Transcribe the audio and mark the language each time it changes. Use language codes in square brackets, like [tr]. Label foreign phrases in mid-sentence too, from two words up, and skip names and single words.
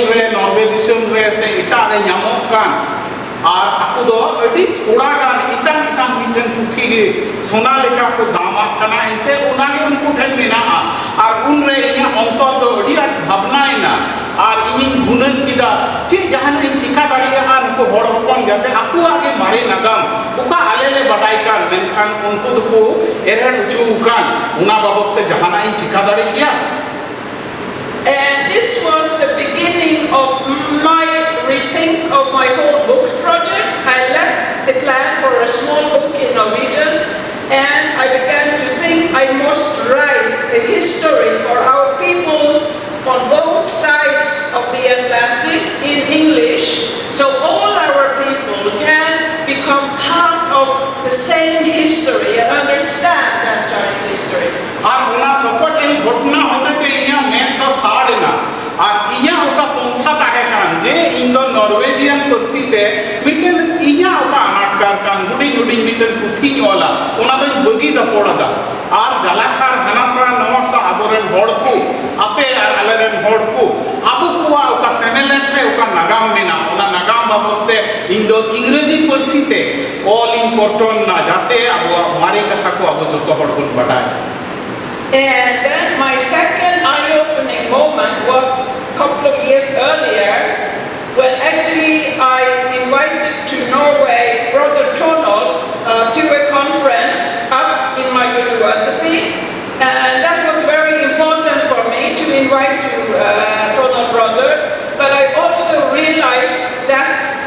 [sat] re Norway disum re se ita re nyamok kan ar aku do adi thoda gan itang miten puthi ge sona leka ko damak kana inte onage unko then mena ar un re inya ontor do adi bhabna ina ar iñiñ gunan kida che jahana in chika dariya an ko hor hopon jate aku age mare nagam oka alele badai kan menkhan unko do ko erad uchu kan una babot te jahana in chika dari kiya. [en] And this was the beginning of my rethink of my whole book project. I left the plan for a small book in Norwegian and I began to think I must write a history for our peoples on both sides of the Atlantic in English, so all our people can become part of the same history and understand that giant history. [sat] Ar una sopot en ghotna hote te inya men to sadena ar inya oka pontha tahe kan je indo Norwegian parsi te mitten inya oka anatkar kan huding mitten puthi ola ona do bagi da podada ar jalakhar hanasa namasa aboren hor ko ape ar aleren hor ko abu kuwa oka senelet re oka nagam mena ona nagam babote indo ingreji parsi te [en] all important [sat] na jate abu mare katha ko abu joto hor bun badai. [en] And then my second eye-opening moment was a couple of years earlier when actually I invited to Norway Brother Tonal to a conference up in my university, and that was very important for me to invite to Tonal brother, but I also realized that